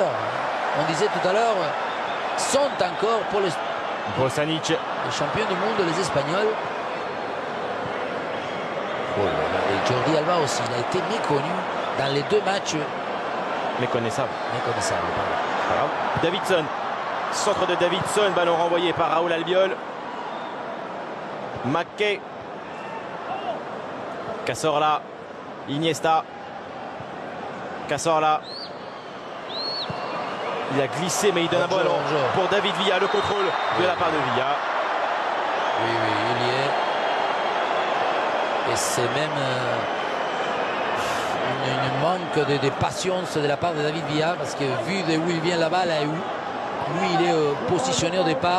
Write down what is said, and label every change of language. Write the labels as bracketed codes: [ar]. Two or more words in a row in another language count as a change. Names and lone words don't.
[fr] On disait tout à l'heure, sont encore pour les champions du monde, les Espagnols. Et Jordi Alba aussi, il a été méconnu dans les 2 matchs. Méconnaissable. Pardon. Davidson. Centre de Davidson. Ballon renvoyé par Raúl Albiol. Maquet. Cazorla. Iniesta. Cazorla. Il a glissé mais il donne un ballon pour David Villa. Le contrôle de la part de Villa. Oui, il y est. Et c'est même une manque de patience de la part de David Villa, parce que vu de où il vient la balle, lui il est positionné au départ.